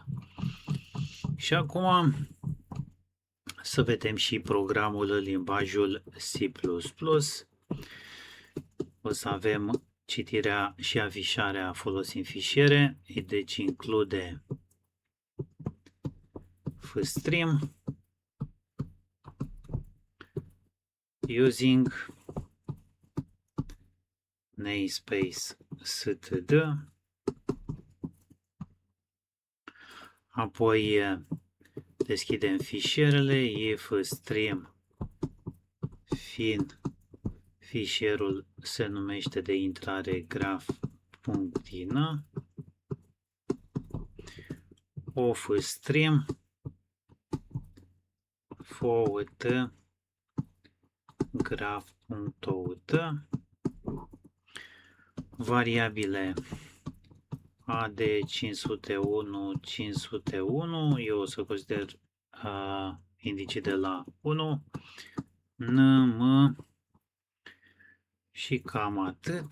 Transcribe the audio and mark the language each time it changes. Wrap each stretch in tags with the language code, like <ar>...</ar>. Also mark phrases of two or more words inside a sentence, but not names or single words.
<ro>Și acum să vedem și programul în limbajul C++. O să avem citirea și afișarea folosind fișiere, deci</ro> <en>include fstream using namespace std,</en> <ro>apoi deschidem fișierele, if stream fin, fișierul se numește de intrare graph.in,</ro> <en>of stream forward graph.out,</en> <ro>variabile A de 501, eu o să consider indicii de la 1, nm și cam atât.</ro>